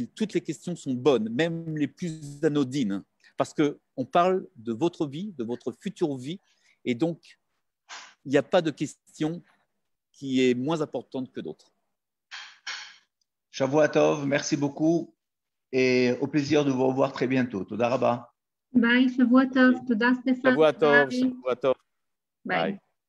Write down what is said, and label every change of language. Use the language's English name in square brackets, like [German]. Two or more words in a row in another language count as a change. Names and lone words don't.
[French] Toutes les questions sont bonnes, même les plus anodines, parce qu'on parle de votre vie, de votre future vie. Et donc, il n'y a pas de question qui est moins importante que d'autres. [Hebrew] שבוע טוב, [French] merci beaucoup et au plaisir de vous revoir très bientôt. [Hebrew] תודה רבה. Bye, שבוע טוב. תודה Stéphane. שבוע טוב. [French] Bye. Bye.